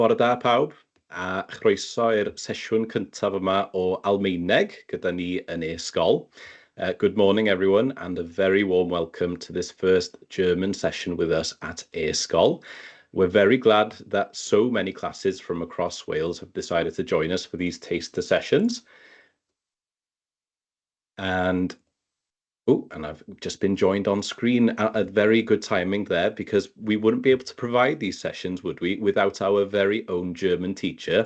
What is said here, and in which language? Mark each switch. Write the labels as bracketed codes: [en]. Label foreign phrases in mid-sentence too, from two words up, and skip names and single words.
[cy] Bore da pawb, a chroeso i'r sesiwn cyntaf yma o Almaeneg gyda ni yn e-sgol. [en] Good morning everyone and a very warm welcome to this first German session with us at e-sgol. We're very glad that so many classes from across Wales have decided to join us for these taster sessions. And I've just been joined on screen at very good timing there, because we wouldn't be able to provide these sessions, would we, without our very own German teacher.